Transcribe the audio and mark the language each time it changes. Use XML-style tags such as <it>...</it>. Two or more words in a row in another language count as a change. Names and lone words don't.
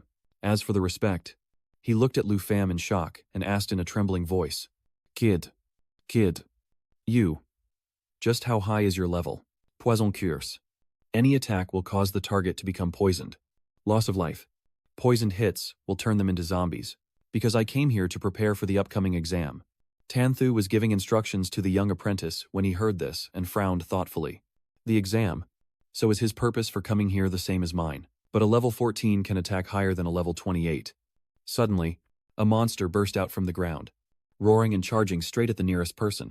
<en>As for the respect, he looked at Lu Pham in shock and asked in a trembling voice, Kid, you. Just how high is your level? Poison curse. Any attack will cause the target to become poisoned. Loss of life. Poisoned hits will turn them into zombies. Because I came here to prepare for the upcoming exam. Tan Thu was giving instructions to the young apprentice when he heard this and frowned thoughtfully. The exam? So is his purpose for coming here the same as mine? But a level 14 can attack higher than a level 28. Suddenly, a monster burst out from the ground, roaring and charging straight at the nearest person.</en>